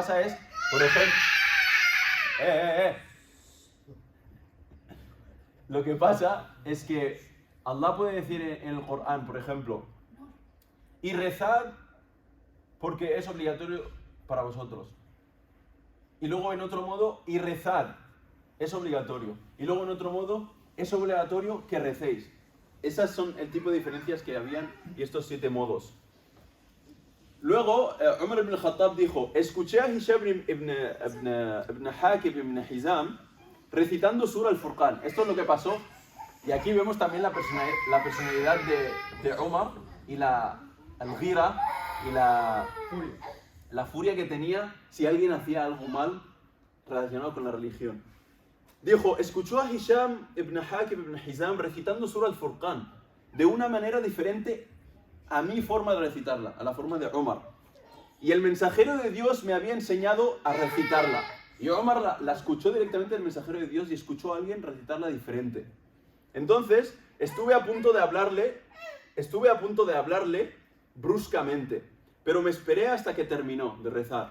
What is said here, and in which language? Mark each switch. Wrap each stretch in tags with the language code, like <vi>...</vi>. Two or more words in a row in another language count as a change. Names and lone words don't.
<es>Lo que pasa es, por ejemplo, Lo que pasa es que Allah puede decir en el Corán, por ejemplo, y rezad porque es obligatorio para vosotros. Y luego en otro modo, y rezad, es obligatorio. Y luego en otro modo, es obligatorio que recéis. Esas son el tipo de diferencias que habían y estos 7 modos. Luego, Umar ibn al-Khattab dijo, escuché a Hisham ibn Hakim ibn Hizam recitando Sura al-Furqan. Esto es lo que pasó. Y aquí vemos también la personalidad de Umar y la al-ghira y la furia que tenía si alguien hacía algo mal relacionado con la religión. Dijo, escuchó a Hisham ibn Hakim ibn Hizam recitando Sura al-Furqan de una manera diferente a mi forma de recitarla, a la forma de Umar. Y el mensajero de Dios me había enseñado a recitarla. Y Umar la escuchó directamente del mensajero de Dios y escuchó a alguien recitarla diferente. Entonces, estuve a punto de hablarle bruscamente, pero me esperé hasta que terminó de rezar.</es>